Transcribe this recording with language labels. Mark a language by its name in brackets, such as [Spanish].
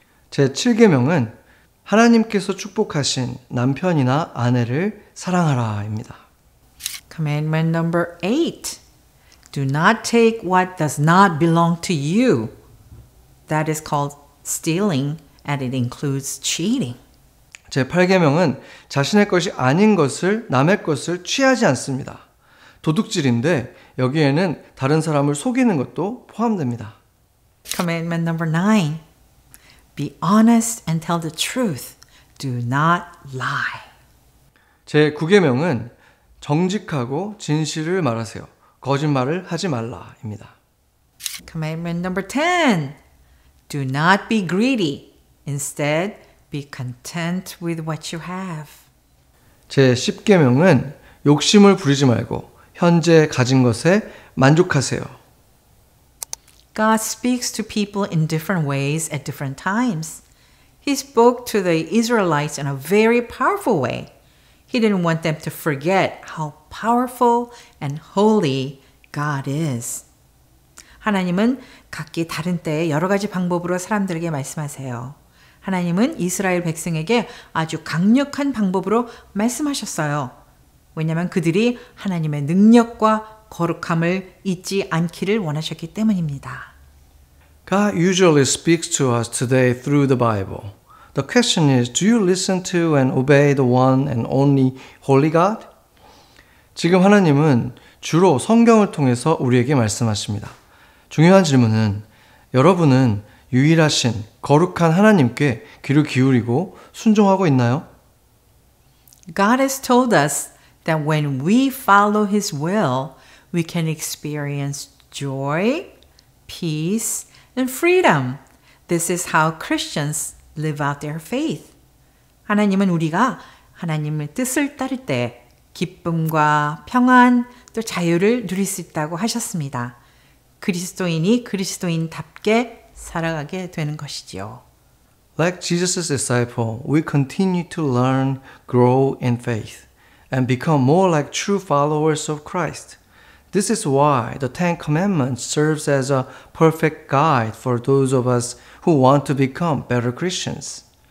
[Korean] 제 7계명은 하나님께서 축복하신 남편이나 아내를 사랑하라입니다. [English] Commandment number 8. Do not take what does not belong to you. That is called stealing and it includes cheating. [Korean] 제 8계명은 자신의 것이 아닌 것을 남의 것을 취하지 않습니다. 도둑질인데 여기에는 다른 사람을 속이는 것도 포함됩니다. [English] Commandment number 9. Be honest and tell the truth. Do not lie. [Korean] 제 9계명은 정직하고 진실을 말하세요. 거짓말을 하지 말라입니다. [English] Commandment number 10. Do not be greedy. Instead, be content with what you have. [Korean] 제 10계명은 욕심을 부리지 말고 현재 가진 것에 만족하세요. [English] God speaks to people in different ways at different times. He spoke to the Israelites in a very powerful way. He didn't want them to forget how powerful and holy God is. [Korean] 하나님은 각기 다른 때에 여러 가지 방법으로 사람들에게 말씀하세요. 하나님은 이스라엘 백성에게 아주 강력한 방법으로 말씀하셨어요. 왜냐하면 그들이 하나님의 능력과 거룩함을 잊지 않기를 원하셨기 때문입니다. [English] God usually speaks to us today through the Bible. The question is, do you listen to and obey the one and only holy God? [Korean] 지금 하나님은 주로 성경을 통해서 우리에게 말씀하십니다. 중요한 질문은 여러분은 유일하신 거룩한 하나님께 귀를 기울이고 순종하고 있나요? [English] God has told us that when we follow His will, we can experience joy, peace, and freedom. This is how Christians live out their faith. [Korean] 하나님은 우리가 하나님의 뜻을 따를 때 기쁨과 평안 또 자유를 누릴 수 있다고 하셨습니다. 그리스도인이 그리스도인답게 살아가게 되는 것이지요. [English] Like Jesus' disciple, we continue to learn, grow in faith, and become more like true followers of Christ. This is why the Ten Commandments serves as a perfect guide for those of us who want to become better Christians.